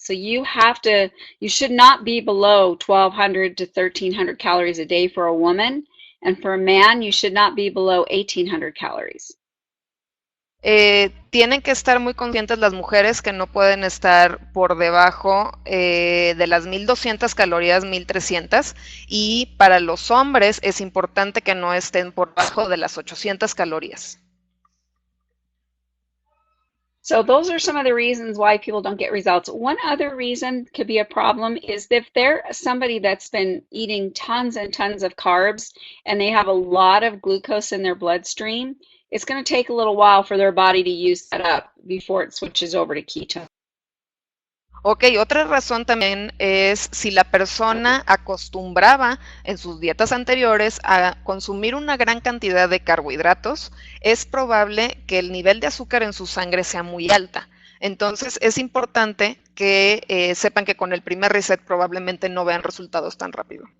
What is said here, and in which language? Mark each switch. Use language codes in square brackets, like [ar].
[en] So you should not be below 1,200 to 1,300 calories a day for a woman. And for a man, you should not be below 1,800 calories. [es] Tienen que estar muy conscientes las mujeres que no pueden estar por debajo de las 1,200 calorías, 1,300, y para los hombres es importante que no estén por debajo de las 800 calorías. [en] So those are some of the reasons why people don't get results. One other reason could be a problem is if they're somebody that's been eating tons and tons of carbs and they have a lot of glucose in their bloodstream, it's going to take a little while for their body to use that up before it switches over to ketone. [es] Ok, otra razón también es si la persona acostumbraba en sus dietas anteriores a consumir una gran cantidad de carbohidratos, es probable que el nivel de azúcar en su sangre sea muy alta. Entonces es importante que sepan que con el primer reset probablemente no vean resultados tan rápido.